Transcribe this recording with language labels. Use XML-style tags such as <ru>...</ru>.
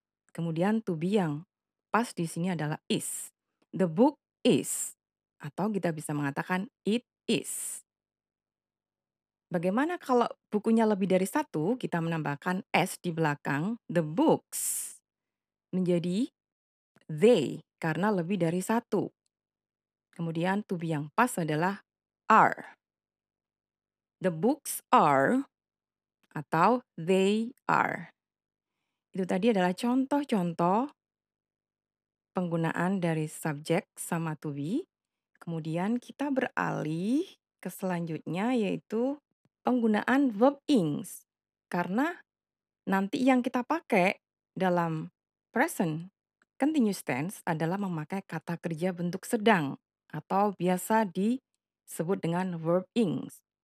<id>Kemudian to be yang pas di sini adalah is.</id> <en>The book is</en> <id>atau kita bisa mengatakan</id> <en>it is.</en> <id>Bagaimana kalau bukunya lebih dari satu, kita menambahkan s di belakang, the books menjadi they karena lebih dari satu. Kemudian to be yang pas adalah are.</id> <en>The books are</en> <id>atau</id> <en>they are.</en> <id>Itu tadi adalah contoh-contoh penggunaan dari subjek sama to be. Kemudian kita beralih ke selanjutnya yaitu penggunaan verb ings. Karena nanti yang kita pakai dalam present continuous tense adalah memakai kata kerja bentuk sedang atau biasa disebut dengan verb ings.</id>